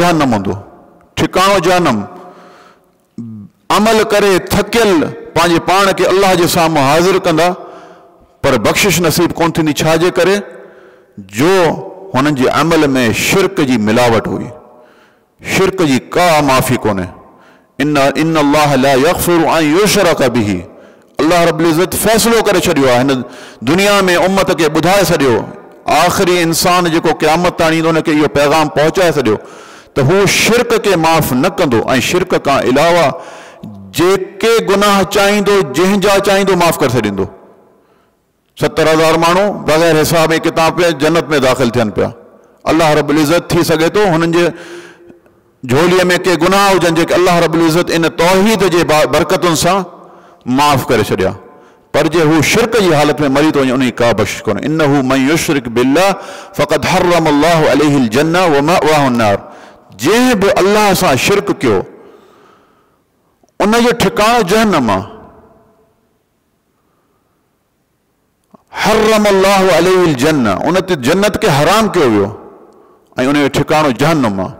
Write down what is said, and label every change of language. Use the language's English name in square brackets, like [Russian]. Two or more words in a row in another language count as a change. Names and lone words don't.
[Sindhi] जहन्नम हूंदो, ठिकाणो जहन्नम। अमल करे थकियल पंहिंजे पाण खे अल्लाह जे साम्हूं हाज़िर कंदा, पर बख़्शिश नसीब कोन थींदी। छाजे करे? जो हुननि जे अमल में शिरक जी मिलावट हुई। शिरक जी का माफ़ी कोन्हे। [Arabic] إن الله لا يغفر أن يشرك به. [Sindhi] अल्लाह रब्बुल इज़्ज़त फ़ैसिलो करे छॾियो आहे, हिन दुनिया में उम्मत खे ॿुधाए छॾियो, आख़िरी इंसान जेको क़यामत ताईं ईंदो उनखे इहो पैगाम पहुचाए छॾियो त हू शिरक खे माफ़ न कंदो ऐं शिरक खां अलावा जेके गुनाह चाहींदो जंहिंजा चाहींदो माफ़ करे छॾींदो। 70,000 माण्हू बग़ैर हिसाब ऐं किताब पिया जन्नत में दाख़िल थियनि पिया। अल्लाह रब्बुल इज़्ज़त थी सघे थो हुननि जे झोलीअ में के गुनाह हुजनि जेके अल्लाह रब्बुल इज़्ज़त इन तौहीद जे बरकतुनि सां माफ़ करे छॾिया, पर जे हू शिरक जी हालत में मरी थो वञे उन का बख़्शिश कोन्हे। [Arabic] إنه من يشرك بالله فقد حرم الله عليه الجنة ومأواه النار. [Sindhi] जंहिं बि अल्लाह सां शिरक कयो उन जो ठिकाणो जहन्नम आहे। [Arabic] حرم الله عليه الجنة, [Sindhi] उन ते जन्नत खे हराम कयो वियो ऐं उन जो ठिकाणो जहन्नम आहे।